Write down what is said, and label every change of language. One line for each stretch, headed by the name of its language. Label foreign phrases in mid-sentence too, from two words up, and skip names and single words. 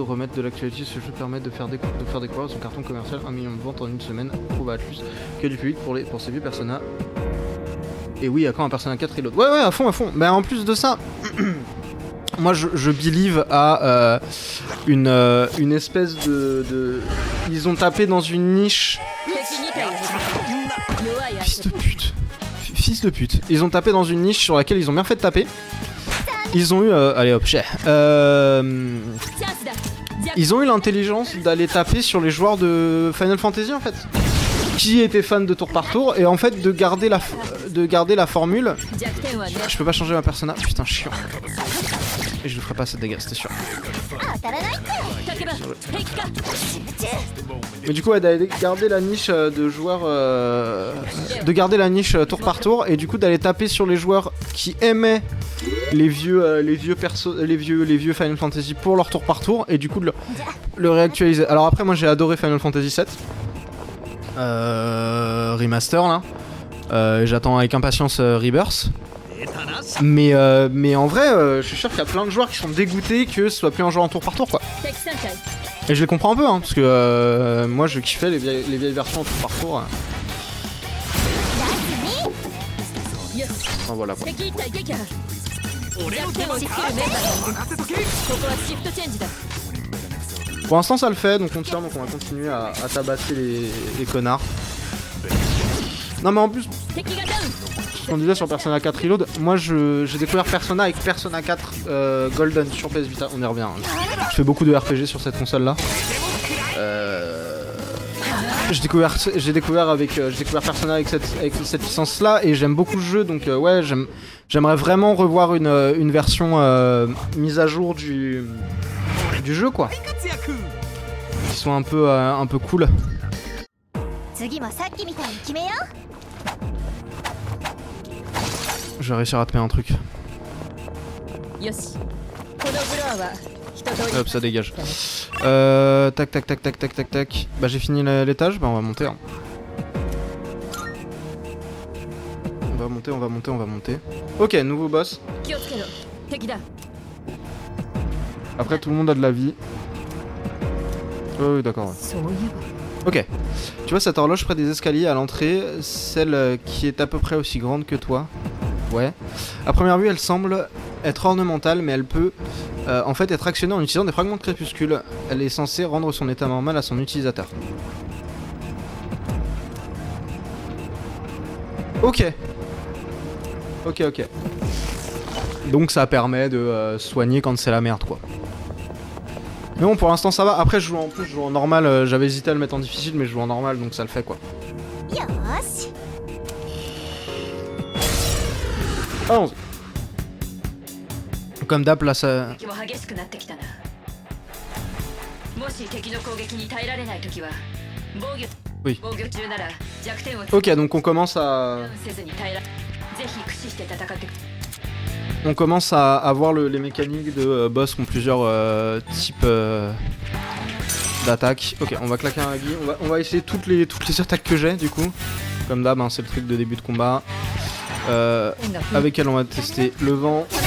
French: Remettre de l'actualité, ce jeu permet de faire découvrir son carton commercial 1 million de ventes en une semaine. Prouve à plus que du public pour ces vieux Persona. Et oui, à quand un Persona 4 Reload? Ouais, à fond. Mais en plus de ça, moi je believe à une espèce de. Ils ont tapé dans une niche.
Japanese: 敵2体がいる。弱い足。
French: Fils de pute. Ils ont tapé dans une niche sur laquelle ils ont bien fait de taper. Ils ont eu... allez hop, cher.
Japanese: チャンスだ。弱
French: Ils ont eu l'intelligence d'aller taper sur les joueurs de Final Fantasy en fait. Qui étaient fans de tour par tour et en fait de garder la formule.
Japanese: 弱点はね。
French: Je peux pas changer ma persona, putain chiant. Et je le ferai pas cette dégâts, c'était sûr.
Japanese: 当たらないって。竹馬平気か。
French: Mais du coup ouais, d'aller garder la niche de joueurs de garder la niche tour par tour et du coup d'aller taper sur les joueurs qui aimaient les vieux Final Fantasy pour leur tour par tour et du coup de le réactualiser. Alors après moi j'ai adoré Final Fantasy 7 remaster là. J'attends avec impatience Rebirth. Mais en vrai, je suis sûr qu'il y a plein de joueurs qui sont dégoûtés que ce soit plus un jeu en tour par tour quoi.
Japanese: 敵3回。
French: Et je les comprends un peu hein, parce que moi je kiffais les vieilles versions en tour par tour.
Japanese: よし。
French: Enfin voilà quoi.
Japanese: 敵一体撃破。弱点を仕切るメンバーがいる。ここはシフトチェンジだ。
French: Pour l'instant ça le fait, donc on tire, donc on va continuer à tabasser les connards. Non mais en plus,
Japanese: 敵がダウン。
French: ce qu'on disait sur Persona 4 Reload, moi j'ai découvert Persona avec Persona 4 Golden sur PS Vita, on y revient. Je fais beaucoup de RPG sur cette console là. J'ai découvert Persona avec cette licence là et j'aime beaucoup le jeu, donc ouais j'aimerais vraiment revoir une version mise à jour du jeu quoi. Qui soit un peu cool.
Japanese: 次もさっきみたいに決めよう。
French: Je vais réussir à te mettre un truc.
Japanese: よし。このフロアは一通り。
French: Hop, ça dégage. Tac. Bah j'ai fini l'étage, bah on va monter. Hein. On va monter. Ok, nouveau boss.
Japanese: 気をつけろ。敵だ。
French: Après tout le monde a de la vie. Oui, d'accord. Ouais.
Japanese: そういえば。
French: Ok. Tu vois cette horloge près des escaliers à l'entrée, celle qui est à peu près aussi grande que toi. Ouais. À première vue, elle semble être ornementale, mais elle peut en fait être actionnée en utilisant des fragments de crépuscule. Elle est censée rendre son état normal à son utilisateur. Ok. Donc ça permet de soigner quand c'est la merde quoi. Mais bon pour l'instant ça va. Après je joue en normal, j'avais hésité à le mettre en difficile mais je joue en normal donc ça le fait quoi.
Japanese: よーし。
French: Allons-y. Comme d'hab là ça...
Japanese: 敵も激しくなってきたな。もし敵の攻撃に耐えられないときは防御。
French: Oui.
Japanese: 防御中なら弱点を
French: Ok donc on commence à...
Japanese: せずに耐えら。ぜひ駆使して戦って。
French: On commence à voir les mécaniques de boss qui ont plusieurs types d'attaques. Ok, on va claquer un Agi. On va essayer toutes les attaques que j'ai du coup. Comme d'hab, hein, c'est le truc de début de combat. Avec elle, on va tester le vent.